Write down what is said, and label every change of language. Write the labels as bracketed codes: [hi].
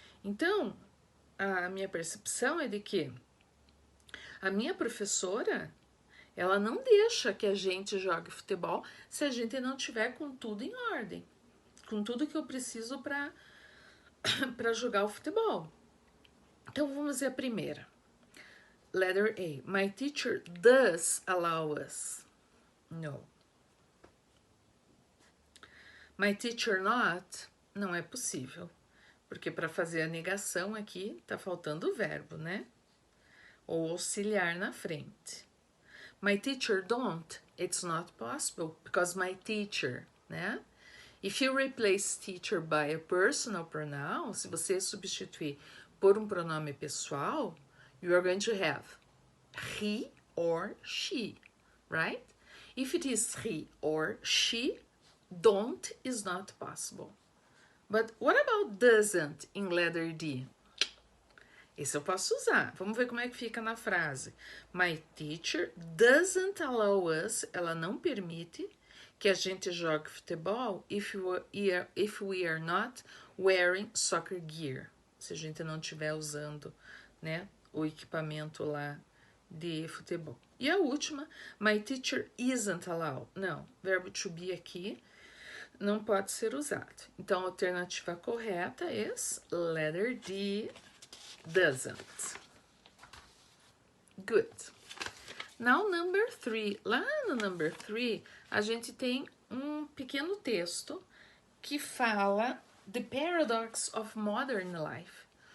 [pt] Então, a minha percepção é de que a minha professora, ela não deixa que a gente jogue futebol se a gente não tiver com tudo em ordem, com tudo que eu preciso para jogar o futebol. Então, vamos ver a primeira. [en] Letter A. My teacher does allow us. No. My teacher not, [pt] não é possível, porque para fazer a negação aqui tá faltando o verbo, né? Ou auxiliar na frente. [en] My teacher don't, it's not possible, because my teacher, né? If you replace teacher by a personal pronoun, [pt] se você substituir por um pronome pessoal, [en] you are going to have he or she, right? If it is he or she, don't is not possible. But what about doesn't in letter D? [pt] Esse eu posso usar. Vamos ver como é que fica na frase. [en] My teacher doesn't allow us, [pt] ela não permite que a gente jogue futebol [en] if we are not wearing soccer gear. [pt] Se a gente não estiver usando, né, o equipamento lá de futebol. E a última, [en] my teacher isn't allowed. [pt] Não, verbo to be aqui não pode ser usado. Então, a alternativa correta é letter D, doesn't. Good. [en] Now, number 3. [pt] Lá no number 3, a gente tem um pequeno texto que fala The Paradox of Modern Life.